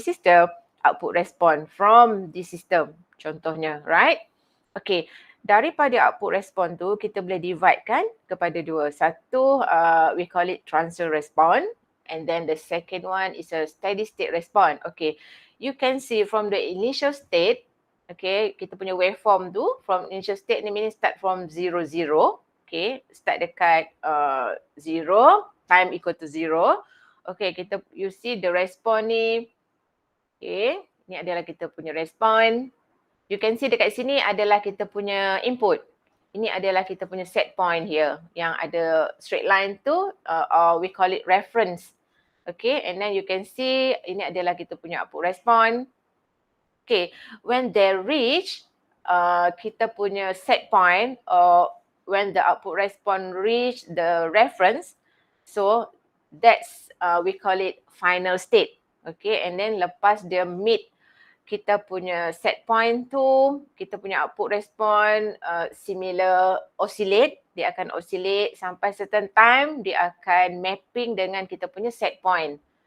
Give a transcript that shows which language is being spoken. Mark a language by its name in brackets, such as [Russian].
[English] This is the output response from this system, [Malay] contohnya, [English] right? [Malay] Okay, daripada output response tu kita boleh divide kan kepada dua. Satu [English] we call it transient response, and then the second one is a steady state response. Okay, you can see from the initial state, okay, [Malay] kita punya waveform tu [English] from initial state ni meaning start from 0, 0. Okay, start [Malay] dekat [English] 0, time equal to 0. Okay, you see the response ni. [Malay] Okay, ni adalah kita punya response. [English] You can see [Malay] dekat sini adalah kita punya input. Ini adalah kita punya [English] set point here. [Malay] Yang ada [English] straight line tu, or we call it reference. Okay, and then you can see [Malay] ini adalah kita punya [English] output response. Okay, when they reach [Malay] kita punya [English] set point, or when the output response reach the reference, so that's we call it final state. Okay, and then [Malay] lepas dia meet kita punya set point tu, kita punya output response similar oscillate, dia akan oscillate sampai certain time, dia akan mapping dengan kita punya set point.